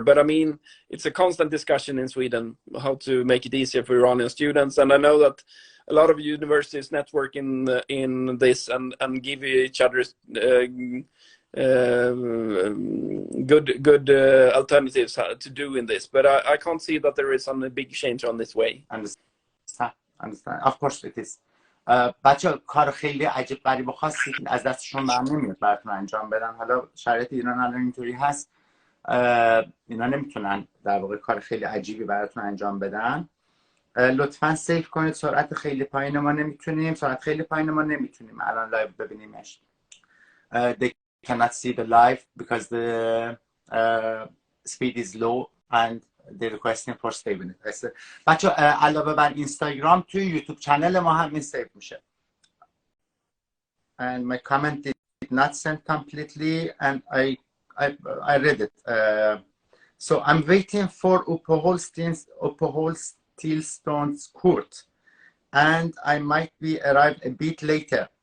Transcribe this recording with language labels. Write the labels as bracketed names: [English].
[English] But I mean, it's a constant discussion in Sweden how to make it easier for Iranian students, and I know that a lot of universities network in this and give each other good alternatives to do in this. But I can't see that there is a big change on this way. Understand. Of course it is. [Persian] بچه کار خیلی عجیب غریب و خاصی از دستشون بر نمیاد براتون انجام بدن. حالا شرایط ایران الان اینطوری هست، اینا نمیتونن در واقع کار خیلی عجیبی براتون انجام بدن. لطفاً سیف کنید. سرعت خیلی پایین ما نمیتونیم، الان لایو ببینیمش. [English] They cannot see the live because the speed is low and they're requesting for saving it. [Persian] بچه علاوه بر اینستاگرام توی یوتیوب چنل ما هم این سیو میشه. [English] And my comment did not send completely, and I read it. So I'm waiting for Uppehållstillstånds court, and I might be arrive a bit later.